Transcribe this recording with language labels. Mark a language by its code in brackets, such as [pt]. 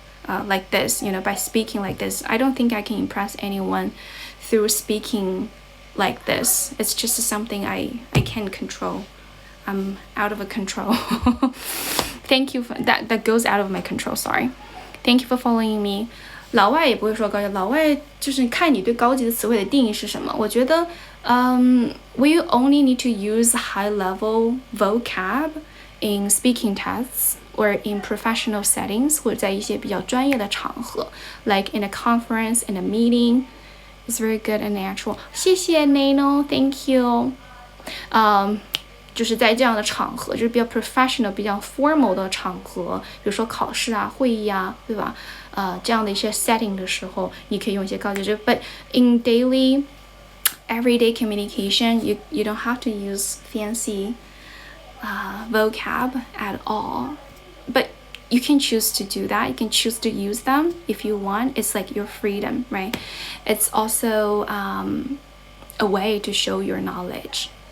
[en] Like this, by speaking like this. I don't think I can impress anyone through speaking like this. It's just something I can't control. I'm out of control. Thank you for that goes out of my control, sorry. Thank you for following me. [zh] 老外也不会说高级，老外就是看你对高级的词汇的定义是什么。 [en] 我觉得we only need to use high level vocab in speaking tests or in professional settings, [zh] 或者在一些比较专业的场合 [en] like in a conference, in a meeting. It's very good and natural. [zh] 谢谢 [en] Nano, thank you. [zh] 就是在这样的场合，就是比较 professional 比较 formal 的场合，比如说考试啊、会议啊，对吧？这样的一些 setting 的时候，你可以用一些高级。 [en] But in daily everyday communication, you don't have to use fancy vocab at all. But you can choose to do that. You can choose to use them if you want. It's like your freedom, right? It's also a way to show your knowledge.